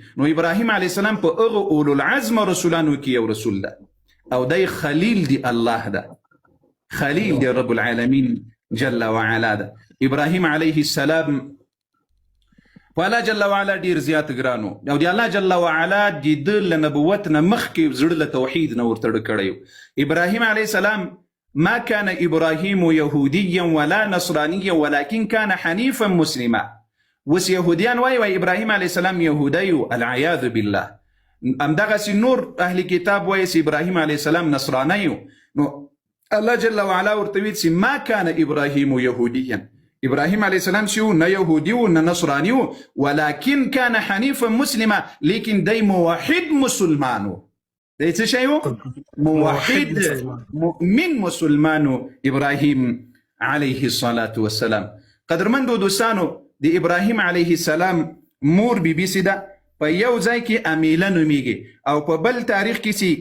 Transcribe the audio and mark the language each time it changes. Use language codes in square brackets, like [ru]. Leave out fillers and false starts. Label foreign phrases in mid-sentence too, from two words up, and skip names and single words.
[ps] نو ابراهیم [ar] علیه السلام [ps] په هغه اولو العزم رسولانو کې یو رسول ده، او دی خلیل دی الله ده، خلیل دی [ar] رب العالمین جل وعلا [ps] ده. ابراهیم [ar] علیه السلام [ps] په الله [ar] جل وعلا [ps] ډیر زیات ګرانو، او دی الله [ar] جل وعلا [ps] د ده له نبوت نه مخکې زړه له توحید نه ورتړه کړی. [ar] ابراهیم علیه السلام ما كان ابراهیم یهودیا ولا نصرانیا ولكن كان حنیفا مسلما. [ps] وس يهوديان وای ابراهیم [ar] علیه السلام [ps] يهودي [ar] العياذ بالله. [ps] همدغسې نور اهل کتاب وای ابراهیم [ar] علیه السلام [ps] نصراني. نو الله [ar] جل وعلا [ps] ورته ویل چې [ar] ما كان ابراهیم يهوديا، [ps] ابراهیم [ar] علیه السلام [ps] چې نه يهودي و نه نصراني و، [ar] ولكن كان حنيفا مسلما، [ps] لیکن دی موحد مسلمان و. دی څه شی و؟ موحد مؤمن مسلمان و ابراهیم [ar] علیه الصلاة والسلام. [ps] قدرمندو دوستانو، د ابراهیم [ar] علیه السلام [ps] مور بی بی سی ده په یو ځای کې امیله نومیږي او په بل تاریخ کې چې